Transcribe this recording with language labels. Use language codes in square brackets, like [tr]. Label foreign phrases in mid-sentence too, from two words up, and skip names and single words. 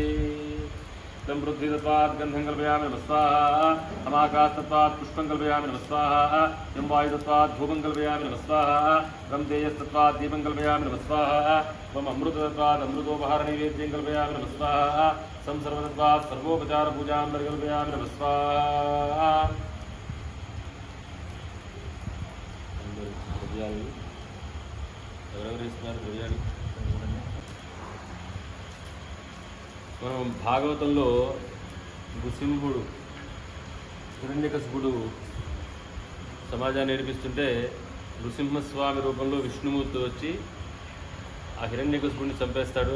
[sa] तं पृथ्वीतत्त्वात् गन्धं कल्पयामि नमः स्वाहा अमाकाशतत्त्वात् पुष्पं कल्पयामि नमः स्वाहा यं वायुतत्त्वात् धूपं कल्पयामि नमः स्वाहा रं तेजस्तत्त्वात् दीपं कल्पयामि नमः स्वाहा त्वम् अमृततत्त्वात् अमृतोपहारनैवेद्यं कल्पयामि नमः स्वाहा सं सर्वतत्त्वात् सर्वोपचारपूजां परिकल्पयामि नमः स्वाहा। [te] మనం భాగవతంలో నృసింహుడు హిరణ్యకశిపుడు సమాజాన్ని నేర్పిస్తుంటే నృసింహస్వామి రూపంలో విష్ణుమూర్తి వచ్చి ఆ హిరణ్యకశిపుడిని చంపేస్తాడు.